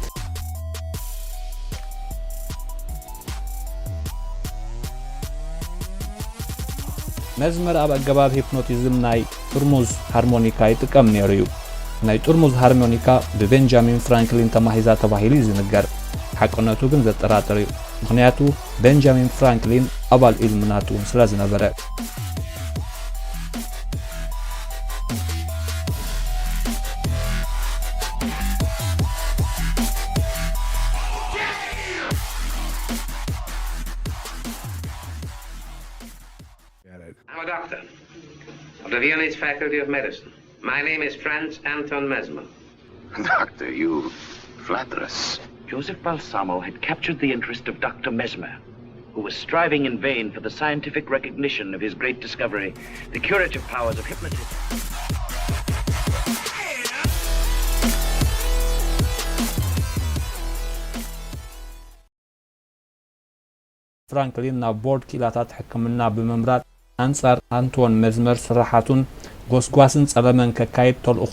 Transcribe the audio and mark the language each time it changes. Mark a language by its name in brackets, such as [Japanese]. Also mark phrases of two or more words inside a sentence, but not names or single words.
[Tigrinya] ሜዝመር ኣብ ኣገባብ ሂፕኖቲዝም ናይ ጥርሙዝ ሃርሞኒካ ይጥቀም ነይሩ እዩ። ናይ ጥርሙዝ ሃርሞኒካ ብቤንጃሚን ፍራንክሊን ተማሂዛ ተባሂሉ ዝንገር፣ ሓቅነቱ ግን ዘጠራጥር እዩ። ምክንያቱ ቤንጃሚን ፍራንክሊን አባል ኢልሚናቱ ስለዝነበረ [English] I'm a doctor of the Viennese Faculty of Medicine. My name is Franz Anton Mesmer. Doctor, you flatter us. Joseph Balsamo had captured the interest of Dr. Mesmer, who was striving in vain for the scientific recognition of his great discovery, the curative powers of hypnotism. [Tigrinya] ፍራንክሊን ናብ ቦርድ ኪላታት ሕክምና ብምምራት አንጻር አንቶን መዝመር ስራሓቱን ጎስጓስን ጸበመን ከካይድ ተልእኾ